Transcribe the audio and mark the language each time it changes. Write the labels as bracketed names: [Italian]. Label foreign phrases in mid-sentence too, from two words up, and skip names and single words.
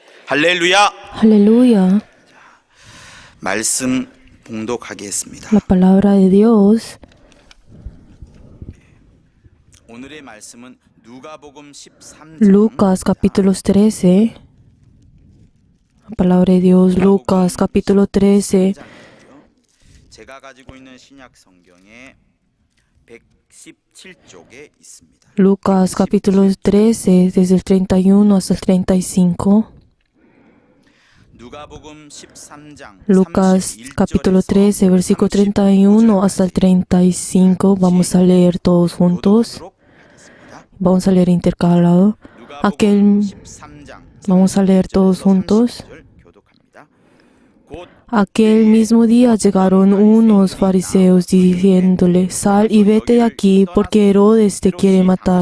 [Korean] 할렐루야. [Spanish] Aleluya. [Korean] 말씀 봉독하겠습니다. [Spanish] La palabra de Dios. [Korean] 오늘의 말씀은 누가복음 13장 [Spanish] Lucas capítulo 13. La palabra de Dios. Lucas capítulo 13. [Korean] 제가 가지고 있는 신약 성경의 117쪽에 있습니다. [Spanish] Lucas capítulo 13, desde el 31 hasta el 35. [Korean] 누가복음 13장 [Spanish] Lucas capítulo 13, versículo 31 hasta el 35. Vamos a leer todos juntos. Vamos a leer intercalado. Vamos a leer todos juntos. Aquel mismo día llegaron unos fariseos diciéndole: sal y vete de aquí, porque Herodes te quiere matar.